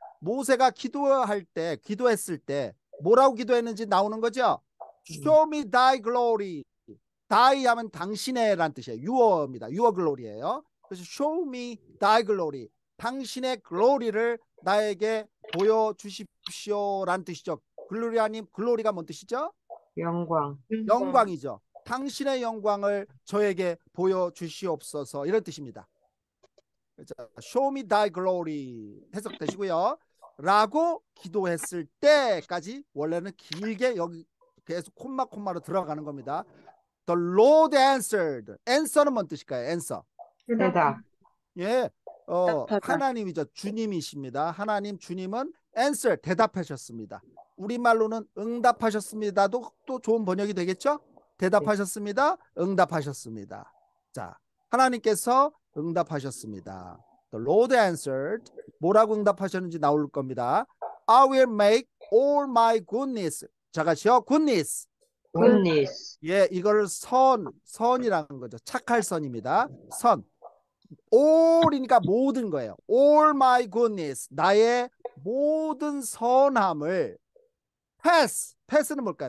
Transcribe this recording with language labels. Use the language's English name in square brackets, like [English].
[Korean] 모세가 기도할 때, 기도했을 때 뭐라고 기도했는지 나오는 거죠? [English] Show me thy glory. [Korean] thy 하면 당신의 란 뜻이에요. [English] your입니다. your glory예요. [Korean] 그래서 [English] show me thy glory. [Korean] 당신의 글로리를 나에게 보여주십시오 란 뜻이죠. 글로리아님, 글로리가 뭔 뜻이죠? 영광. 영광이죠. 당신의 영광을 저에게 보여주시옵소서 이런 뜻입니다. [English] 자, show me thy glory [Korean] 해석되시고요. 라고 기도했을 때까지 원래는 길게 여기 계속 콤마로 들어가는 겁니다. [English] The Lord answered. answer는 [Korean] 뭔 뜻일까요? [English] answer. [Korean] 대답. 예, 대답하다. 하나님이죠. 주님이십니다. 하나님 주님은 answer 대답하셨습니다. 우리말로는 응답하셨습니다도 또 좋은 번역이 되겠죠? 대답하셨습니다. 응답하셨습니다. 자, 하나님께서 응답하셨습니다. [English] The Lord answered. [Korean] 뭐라고 응답하셨는지 나올 겁니다. [English] I will make all my goodness. [Korean] 자가시요 goodness. 굿니스. 예, 이거를 선이라는 거죠. 착할 선입니다. 선. all이니까 모든 거예요. [English] all my goodness. [Korean] 나의 모든 선함을 pass는 뭘까요?